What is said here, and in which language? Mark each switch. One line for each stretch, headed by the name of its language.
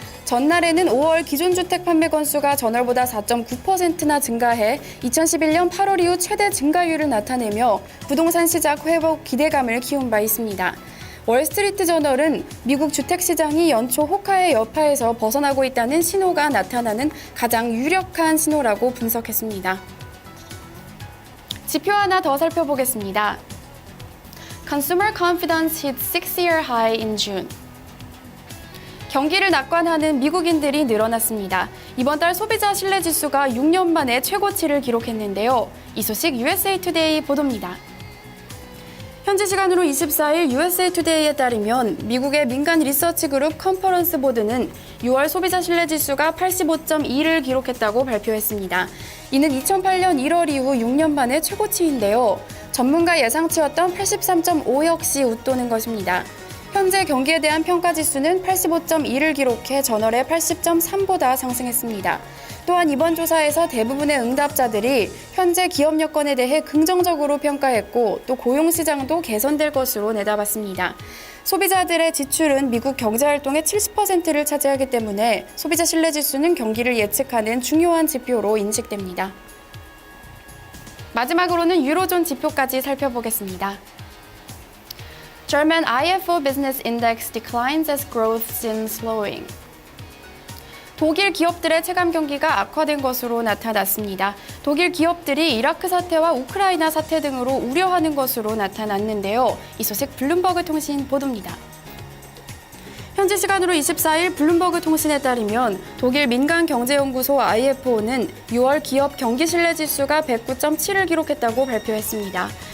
Korean: 전날에는 5월 기존 주택 판매 건수가 전월보다 4.9%나 증가해 2011년 8월 이후 최대 증가율을 나타내며 부동산 시장 회복 기대감을 키운 바 있습니다. 월스트리트 저널은 미국 주택 시장이 연초 호카의 여파에서 벗어나고 있다는 신호가 나타나는 가장 유력한 신호라고 분석했습니다. 지표 하나 더 살펴보겠습니다.
English: Consumer confidence hit 6-year high in June.
Korean: 경기를 낙관하는 미국인들이 늘어났습니다. 이번 달 소비자 신뢰 지수가 6년 만에 최고치를 기록했는데요. 이 소식 USA 투데이 보도입니다. 현지 시간으로 24일 USA 투데이에 따르면 미국의 민간 리서치 그룹 컨퍼런스 보드는 6월 소비자 신뢰 지수가 85.2를 기록했다고 발표했습니다. 이는 2008년 1월 이후 6년 만에 최고치인데요. 전문가 예상치였던 83.5 역시 웃도는 것입니다. 현재 경기에 대한 평가 지수는 85.2를 기록해 전월의 80.3보다 상승했습니다. 또한 이번 조사에서 대부분의 응답자들이 현재 기업 여건에 대해 긍정적으로 평가했고 또 고용시장도 개선될 것으로 내다봤습니다. 소비자들의 지출은 미국 경제활동의 70%를 차지하기 때문에 소비자 신뢰지수는 경기를 예측하는 중요한 지표로 인식됩니다. 마지막으로는 유로존 지표까지 살펴보겠습니다.
English: German IFO Business Index declines as growth seems slowing.
Korean: 독일 기업들의 체감 경기가 악화된 것으로 나타났습니다. 독일 기업들이 이라크 사태와 우크라이나 사태 등으로 우려하는 것으로 나타났는데요. 이 소식 블룸버그 통신 보도입니다. 현지 시간으로 24일 블룸버그 통신에 따르면 독일 민간경제연구소 IFO는 6월 기업 경기 신뢰 지수가 109.7을 기록했다고 발표했습니다.